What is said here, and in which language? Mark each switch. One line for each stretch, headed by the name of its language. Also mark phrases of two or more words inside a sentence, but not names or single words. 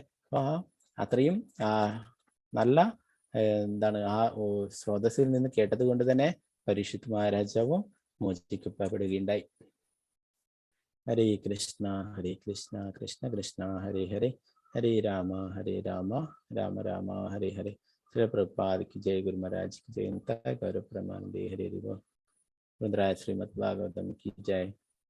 Malayalam: അപ്പൊ അത്രയും നല്ല എന്താണ് ആ സ്രോതസ്സിൽ നിന്ന് കേട്ടത് കൊണ്ട് തന്നെ പരീക്ഷിത് മഹാരാജാവും മോചിക്കപ്പെടുകയുണ്ടായി.
Sanskrit: ഹരേ കൃഷ്ണ കൃഷ്ണ കൃഷ്ണ ഹരേ ഹരേ, ഹരേ രാമ രാമ രാമ ഹരേ ഹരേ.
Hindi: ശ്രീ പ്രഭുപാദ് की जय, गुरु महाराज की जय, गौरव प्रमानंदे हरे हरि बोल. रुद्राय श्रीमद् भागवतम की जय.